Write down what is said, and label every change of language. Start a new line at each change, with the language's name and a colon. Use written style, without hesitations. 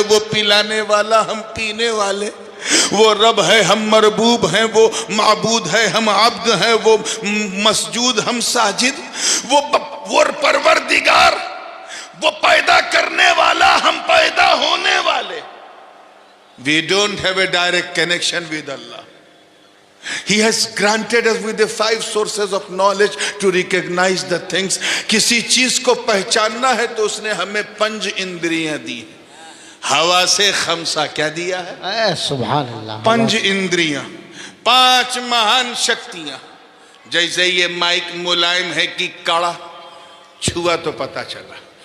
Hindi: वो पिलाने वाला, हम पीने वाले। वो रब है, हम मरबूब हैं। वो माबूद है, हम अब्द हैं। वो मसजूद, हम साजिद। वो परवरदिगार, वो पैदा करने वाला, हम पैदा होने वाले।
English: We don't have a direct connection with Allah. He has granted us with the 5 sources of knowledge to recognize the things.
Hindi: किसी चीज को पहचानना है तो उसने हमें 5 इंद्रियां दी हैं। हवा से खमसा क्या दिया है? सुभान अल्लाह। 5 इंद्रियां, 5 महान शक्तियां। जैसे ये माइक मुलायम है कि कड़ा, छुआ तो पता चला।